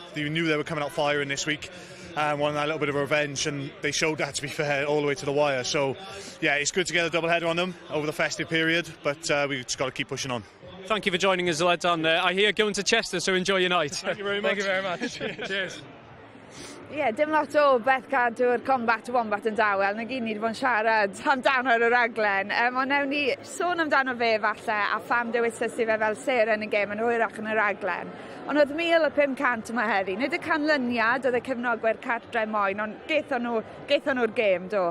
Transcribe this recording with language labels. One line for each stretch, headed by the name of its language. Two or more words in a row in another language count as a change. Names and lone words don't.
English: You knew they were coming out firing this week and wanted a little bit of revenge, and they showed that, to be fair, all the way to the wire. So yeah, it's good to get a double header on them over the festive period, but we've just got to keep pushing on. Thank you for joining us, lads, and I hear going to Chester, so enjoy your night. Thank you very much. Thank you very much. Cheers.
Welsh: Dim lot o beth gadw'r Combat Wombat yn dawel, na gyd ni wedi bod yn siarad amdano ar y raglen. Ond newn ni sôn amdano fe falle a pham dewisys i fe fel seren y gêm yn hwyrach yn y raglen. Ond oedd 1,500 yma heddi. Nid y canlyniad oedd y cefnogwyr cartre moyn, ond geithon nhw'r gêm, do?